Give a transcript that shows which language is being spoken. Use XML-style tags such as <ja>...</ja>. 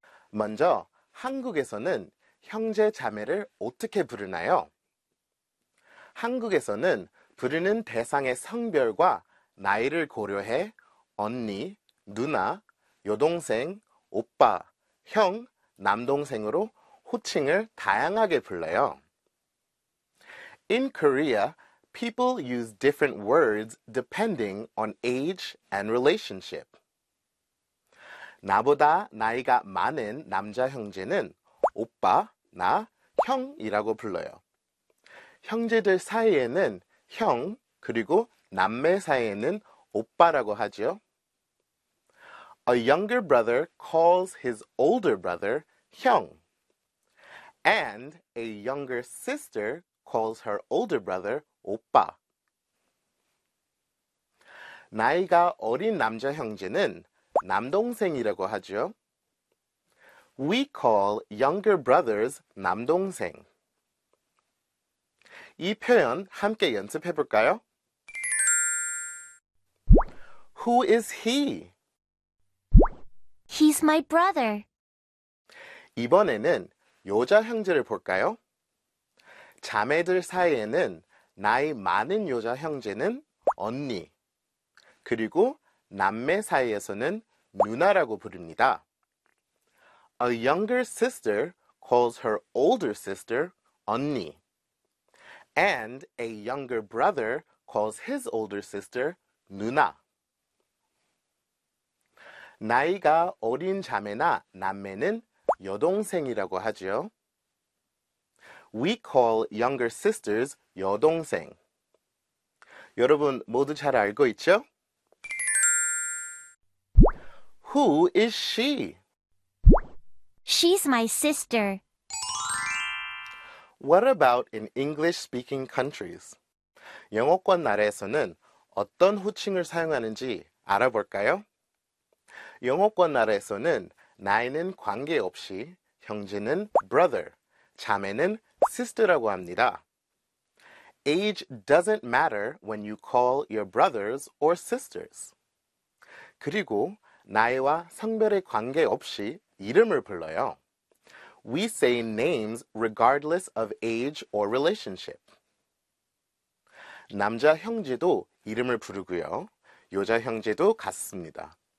<ko>먼저 한국에서는 형제 자매를 어떻게 부르나요? 한국에서는 부르는 대상의 성별과 나이를 고려해 언니, 누나, 여동생, 오빠, 형, 남동생으로 호칭을 다양하게 불러요.</ko> <en>In Korea, people use different words depending on age and relationship.</en> <ko>나보다 나이가 많은 남자 형제는 오빠, 나, 형이라고 불러요. 형제들 사이에는 형, 그리고 남매 사이에는 오빠라고 하죠.</ko> <en>A younger brother calls his older brother 형. And a younger sister calls her older brother 오빠.</en> <ko>나이가 어린 남자 형제는 남동생이라고 하죠.</ko> <en>We call younger brothers 남동생.</en> <ko>이 표현 함께 연습해 볼까요?</ko> <en>Who is he? He's my brother.</en> <ko>이번에는 여자 형제를 볼까요? 자매들 사이에는 나이 많은 여자 형제는 언니, 그리고 남매 사이에서는 누나라고 부릅니다.</ko> <en>A younger sister calls her older sister 언니. And a younger brother calls his older sister 누나.</en> <ko>나이가 어린 자매나 남매는 여동생이라고 하죠.</ko> <en>We call younger sisters 여동생.</en> <ko>여러분 모두 잘 알고 있죠?</ko> <en>Who is she? She's my sister. What about in English-speaking countries?</en> <ko>영어권 나라에서는 어떤 호칭을 사용하는지 알아볼까요? 영어권 나라에서는 나이는 관계없이 형제는 brother, 자매는 sister라고 합니다.</ko> <en>Age doesn't matter when you call your brothers or sisters.</en> <ko>그리고 나이와 성별에 관계없이 이름을 불러요.</ko> <en>We say names regardless of age or relationship.</en> <ko>남자 형제도 이름을 부르고요. 여자 형제도 같습니다.</ko>